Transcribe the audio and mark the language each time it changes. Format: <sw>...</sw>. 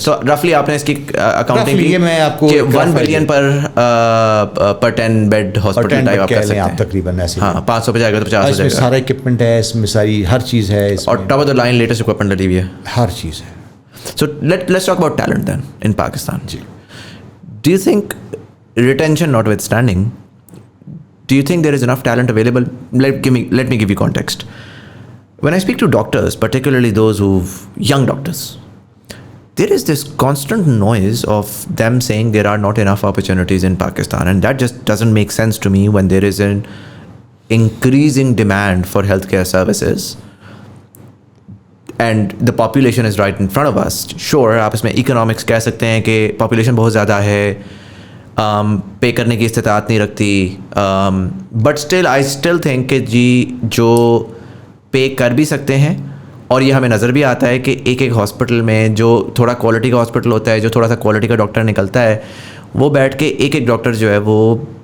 <ur>سو رفلی آپ نے اس کی اکاؤنٹنگ کی, میں آپ کو 1 بلین پر 10 بیڈ ہاسپٹل ٹائپ آپ کر سکتے ہیں تقریباً. ایسے ہاں, 500 پہ جائے گا تو 50 ہو جائے گا. سارا اکوپمنٹ ہے اس میں, ساری ہر چیز ہے, اور top of the line latest equipment ڈلی ہوئی ہے, ہر چیز ہے.</ur> <en>So let's talk about talent then in Pakistan.</en> <ur>جی.</ur> <en>Do you think retention notwithstanding, do you think there is enough talent available? Let me give you context. When I speak to doctors, particularly those young doctors, there is this constant noise of them saying there are not enough opportunities in Pakistan, and that just doesn't make sense to me when there is an increasing demand for healthcare services and the population is right in front of us.</en> <ur>Sure, آپ اس میں economics کہہ سکتے ہیں کہ population بہت زیادہ ہے, پے کرنے کی استطاعت نہیں رکھتی,</ur> <en>but still I still think</en> <ur>کہ جی جو پے کر بھی سکتے ہیں, اور یہ ہمیں نظر بھی آتا ہے کہ ایک ہاسپٹل میں جو تھوڑا کوالٹی کا ہاسپٹل ہوتا ہے, جو تھوڑا سا کوالٹی کا ڈاکٹر نکلتا ہے, وہ بیٹھ کے ایک ڈاکٹر جو ہے وہ</ur>